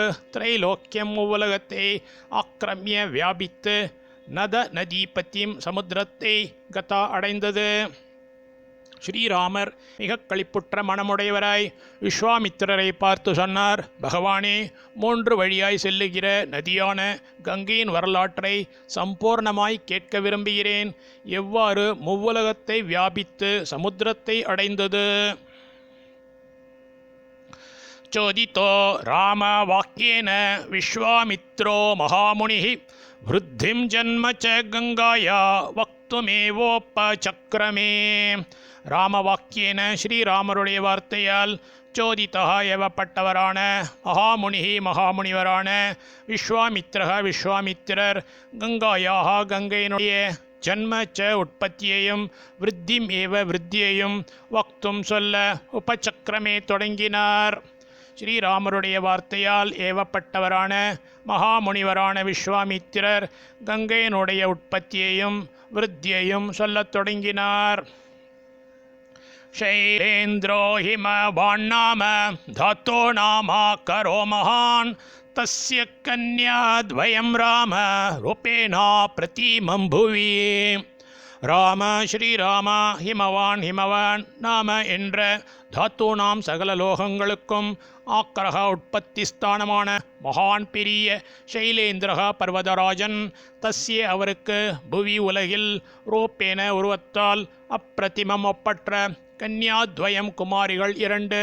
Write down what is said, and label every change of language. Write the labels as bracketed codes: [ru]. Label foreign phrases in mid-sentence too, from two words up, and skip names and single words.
[ta] திரைலோக்கியம் உலகத்தை ஆக்கிரமிய வியாபித்து நதீபத்தியும் சமுத்திரத்தை கதா அடைந்தது ஸ்ரீராமர் மிக களிப்புற்ற மனமுடையவராய் விஸ்வாமித்திரரை பார்த்து சொன்னார் பகவானே 3 வழியாய் செல்லுகிற நதியான கங்கையின் வரலாற்றை சம்பூர்ணமாய் கேட்க விரும்புகிறேன் எவ்வாறு முவ்வுலகத்தை வியாபித்து சமுத்திரத்தை அடைந்தது [sa] चोदितो रामवाक्येन विश्वामित्रो मुनिः वृद्धिं जन्म च गंगाया वक्तुमेवोपचक्रमे [ta] ராமவாக்கியேன ஸ்ரீராமருடைய வார்த்தையால் சோதிதா ஏவப்பட்டவரான மகாமுனிவரான விஸ்வாமித்திரர் கங்காயாக கங்கையினுடைய ஜன்மச்ச உற்பத்தியையும் [sa] वृद्धिम् एव [ta] விருத்தியையும் வக்தும் சொல்ல உபசக்கரமே தொடங்கினார் ஸ்ரீராமருடைய வார்த்தையால் ஏவப்பட்டவரான மகாமுனிவரான விஸ்வாமித்திரர் கங்கையினுடைய உற்பத்தியையும் விருத்தியையும் சொல்லத் தொடங்கினார் [sa] शैलेन्द्रो हिमवान्नाम धातो नामा करो महान् तस्य कन्याद्वयं राम रूपेणा प्रतिमं भुवि [ta] ராம ஸ்ரீராம [sa] हिमवान् नाम [ta] என்ற தாத்தூனாம் சகல லோகங்களுக்கும் ஆக்கரக உற்பத்தி ஸ்தானமான மகான் பெரிய சைலேந்திரக பர்வதராஜன் தஸ்ய அவருக்கு புவி உலகில் ரூபேன உருவத்தால் அப்பிரதிமம் ஒப்பற்ற கன்யாத்வயம் குமாரிகள் 2.